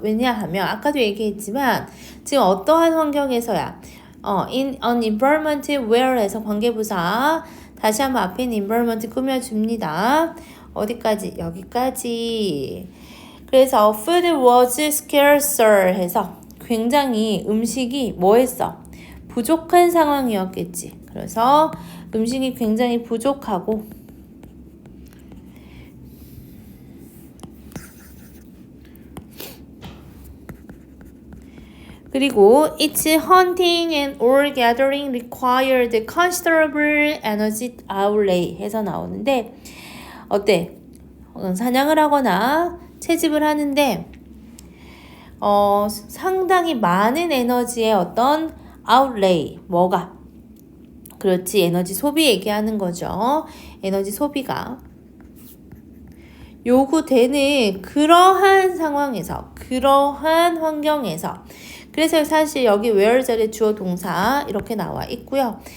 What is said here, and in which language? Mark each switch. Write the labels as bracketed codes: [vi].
[ko] 왜냐하면 아까도 얘기했지만 지금 어떠한 환경에서야 [en] in an environment where [ko] 에서 관계부사 다시 한번 앞에 있는 environment 꾸며줍니다. 어디까지? 여기까지. 그래서 [en] food was scarcer [ko] 해서 굉장히 음식이 뭐 했어? 부족한 상황이었겠지. 그래서 음식이 굉장히 부족하고 그리고 [en] its hunting and or gathering required considerable energy outlay [ko] 해서 나오는데 어때? 사냥을 하거나 채집을 하는데 상당히 많은 에너지의 어떤 outlay 뭐가? 그렇지 에너지 소비 얘기하는 거죠. 에너지 소비가 요구되는 그러한 상황에서 그러한 환경에서 그래서 사실 여기 where 자리에 주어 동사 이렇게 나와 있고요.